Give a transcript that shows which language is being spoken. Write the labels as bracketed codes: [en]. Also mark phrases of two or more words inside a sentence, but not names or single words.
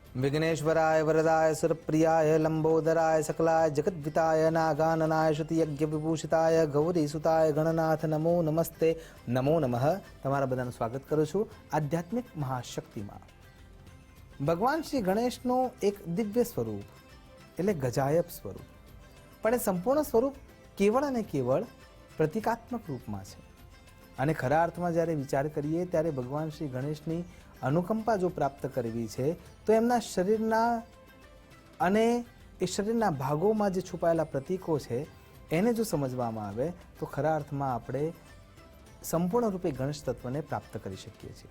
[sa] विघ्नेश्वराय वरदाय सुरप्रियाय लंबोदराय सकलाय जगद्विताय नागाननाय श्रुतियज्ञ विभूषिताय गौरीसुताय गणनाथ नमो नमस्ते नमो नमः। [gu] તમારા બધાનું સ્વાગત કરું છું આધ્યાત્મિક મહાશક્તિમાં। ભગવાન શ્રી ગણેશનું એક દિવ્ય સ્વરૂપ એટલે ગજાયબ સ્વરૂપ, પણ એ સંપૂર્ણ સ્વરૂપ કેવળ અને કેવળ પ્રતિકાત્મક રૂપમાં છે। અને ખરા અર્થમાં જ્યારે વિચાર કરીએ ત્યારે ભગવાન શ્રી ગણેશની અનુકંપા જો પ્રાપ્ત કરવી છે તો એમના શરીરના અને એ શરીરના ભાગોમાં જે છુપાયેલા પ્રતીકો છે એને જો સમજવામાં આવે તો ખરા અર્થમાં આપણે સંપૂર્ણ રૂપે ગણેશ તત્વને પ્રાપ્ત કરી શકીએ છીએ।